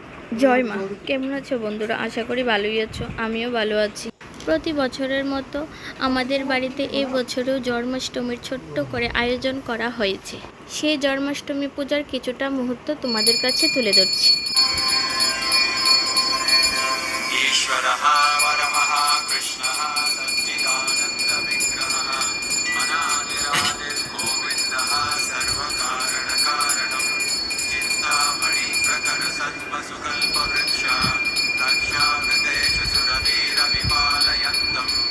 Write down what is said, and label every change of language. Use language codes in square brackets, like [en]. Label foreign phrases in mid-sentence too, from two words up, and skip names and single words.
[bn] জয় মা। কেমন আছো বন্ধুরা? আশা করি ভালোই আছো, আমিও ভালো আছি। প্রতি বছরের মতো আমাদের বাড়িতে এই বছরেও জন্মাষ্টমীর ছোট্ট করে আয়োজন করা হয়েছে। সেই জন্মাষ্টমী পূজার কিছুটা মুহূর্ত তোমাদের কাছে তুলে ধরছি। [sa] ईश्वरः परमः कृष्णः सच्चिदानन्दविग्रहः अनादिरादिर्गोविन्दः सर्वकारणकारणं चिन्तामणिप्रकरसत्त्वसुकल्पवृक्ष रक्षामृतेषु सुरवीरविपालयन्तं